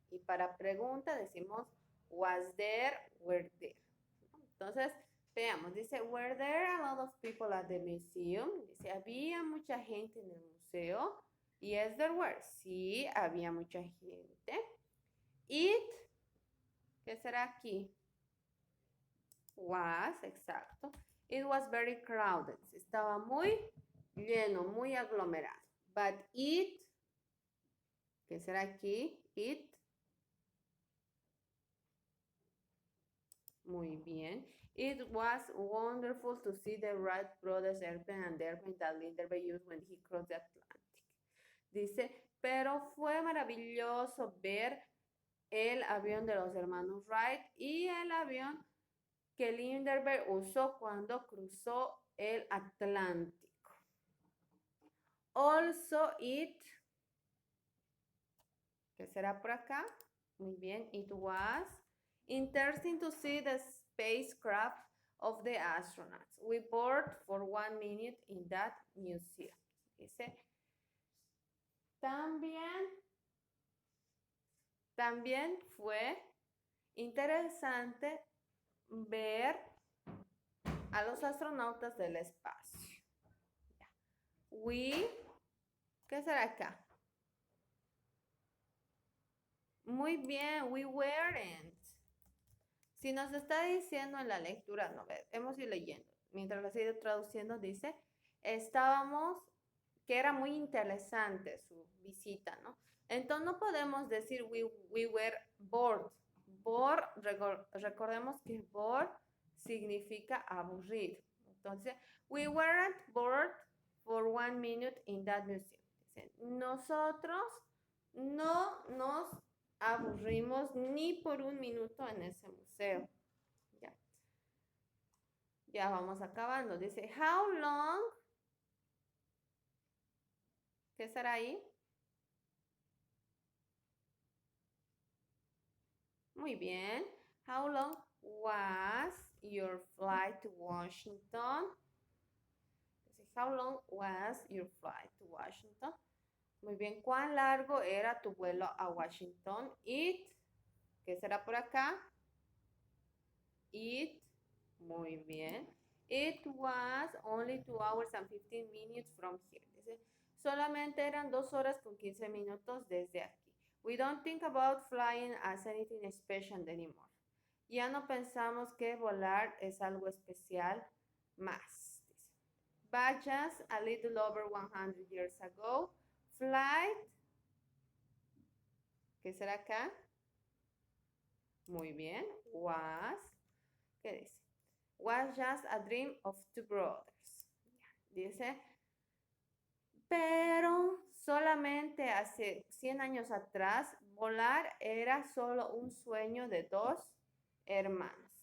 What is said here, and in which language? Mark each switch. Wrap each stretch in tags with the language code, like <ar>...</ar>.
<es>Y para pregunta decimos</es> <en>was there, were there.</en> <es>Entonces, veamos. Dice,</es> <en>were there a lot of people at the museum?</en> <es>Dice, ¿había mucha gente en el museo?</es> <en>Yes, there were.</en> <es>Sí, había mucha gente.</es> <en>It,</en> <es>¿qué será aquí?</es> <en>Was,</en> <es>exacto.</es> <en>It was very crowded.</en> <es>Estaba muy lleno, muy aglomerado.</es> <en>But it,</en> <es>¿qué será aquí?</es> <en>It.</en> <es>Muy bien.</es> <en>It was wonderful to see the Wright brothers airplane and the airplane that Lindbergh used when he crossed the Atlantic.</en> <es>Dice, pero fue maravilloso ver el avión de los hermanos Wright y el avión que Lindbergh usó cuando cruzó el Atlántico.</es> <en>Also it,</en> <es>¿qué será por acá? Muy bien,</es> <en>it was interesting to see the spacecraft of the astronauts. We boarded for 1 minute in that museum.</en> <es>Dice, también fue interesante ver a los astronautas del espacio.</es> <en>We,</en> <es>¿qué será acá? Muy bien,</es> <en>we weren't.</en> <es>Si nos está diciendo en la lectura, no, hemos ido leyendo. Mientras lo he ido traduciendo, dice, estábamos, que era muy interesante su visita, ¿no? Entonces no podemos decir</es> <en>we were bored.</en> <es>Bored, recordemos que bored significa aburrido. Entonces,</es> <en>we weren't bored for 1 minute in that museum.</en> <es>Dice, nosotros no nos aburrimos ni por 1 minuto en ese museo. Ya vamos acabando. Dice,</es> <en>how long?</en> <es>¿Qué será ahí? Muy bien.</es> <en>How long was your flight to Washington?</en> <es>Dice,</es> <en>how long was your flight to Washington?</en> <es>Muy bien. ¿Cuán largo era tu vuelo a Washington?</es> <en>It,</en> <es>¿qué será por acá? It, muy bien.</es> <en>It was only 2 hours and 15 minutes from here.</en> <es>Dice, solamente eran 2 horas con 15 minutos desde aquí.</es> <en>We don't think about flying as anything special anymore.</en> <es>Ya no pensamos que volar es algo especial más. Dice,</es> <en>but just a little over 100 years ago, flight,</en> <es>¿qué será acá? Muy bien, was, ¿qué dice?</es> <en>Was just a dream of two brothers.</en> <es>Dice, pero solamente hace 100 años atrás, volar era solo un sueño de 2 hermanos.</es>